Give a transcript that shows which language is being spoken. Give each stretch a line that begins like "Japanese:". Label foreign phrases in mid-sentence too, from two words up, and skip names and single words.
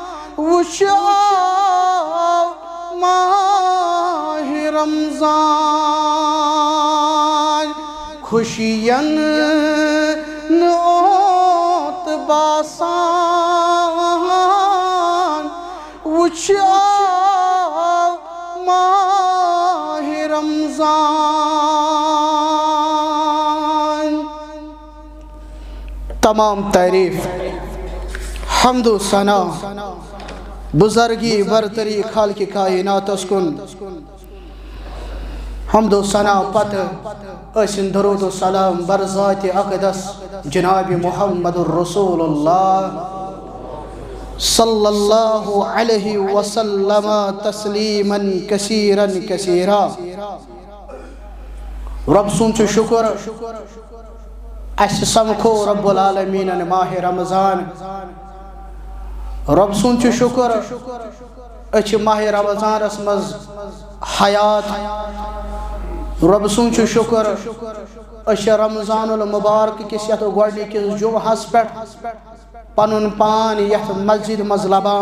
Kashmiri: وچھاو ماہ رمضان خوشین نہٕ اوت باسان وچھاو ماہ رمضان تمام تعریف حمد و ثنا بزرگی برتری خالق کائنات اس کن حمد و ثنا پتہ ٲسِن درود و سلام برذاتِ اقدس جناب محمد الرسول اللہ صلی اللہ علیہ وسلم
Arabic: تسلیما کثیرا کثیرا.
Kashmiri: رب سُنٛد چھُ شُکر اَسہِ سمکھو رب العالمیٖنن ماہِ رمضان. رب سُنٛد چھُ شُکر أسۍ چھِ ماہِ رمضانس منٛز حیات. رب سُنٛد چھُ شُکر أسۍ چھِ رمضان المبارک کِس یتھ گۄڈنِکِس جُمعہس پٮ۪ٹھ پنُن پان یتھ مسجد منٛز لبان.